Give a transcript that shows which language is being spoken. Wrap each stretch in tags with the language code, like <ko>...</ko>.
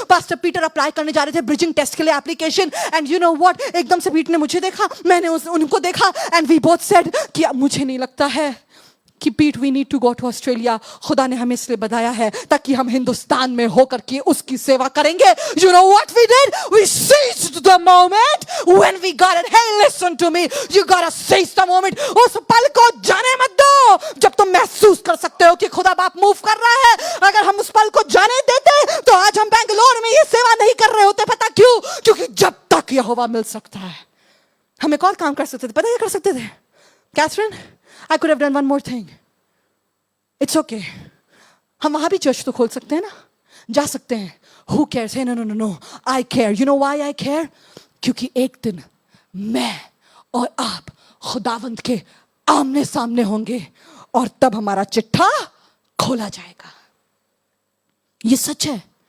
<hi>Pastor Peter apply करने जा रहे थे ब्रिजिंग टेस्ट के लिए application,</hi> <en>and you know what,</en> <hi>एकदम से पीटर ने मुझे देखा, मैंने उनको देखा,</hi> <en>and we both said</en> <hi>कि मुझे नहीं लगता है कि</hi> <en>Pete we need to go to Australia.</en> <hi>खुदा ने हमें इसलिए बताया है ताकि हम हिंदुस्तान में होकर के उसकी सेवा करेंगे।</hi> <en>You know what we did? We seized the moment when we got it. Hey, listen to me. You gotta seize the moment.</en> <hi>उस पल को जाने मत दो जब तुम महसूस कर सकते हो कि खुदा बाप मूव कर रहा है। अगर हम उस पल को जाने देते तो आज हम बेंगलोर में ये सेवा नहीं कर रहे होते। पता क्यों? क्योंकि जब तक यहोवा मिल सकता है, हम एक और काम कर सकते थे। पता क्या कर सकते थे?</hi> <en>Catherine, I could have done one more thing. It's okay.</en> <hi>हम वहां भी चर्च तो खोल सकते हैं ना, जा सकते हैं।</hi> <en>Who cares? Hey, no. I care. You know why I care?</en> <hi>क्योंकि एक दिन मैं और आप खुदावंत के आमने सामने होंगे और तब हमारा चिट्ठा खोला जाएगा। ये सच है।</hi>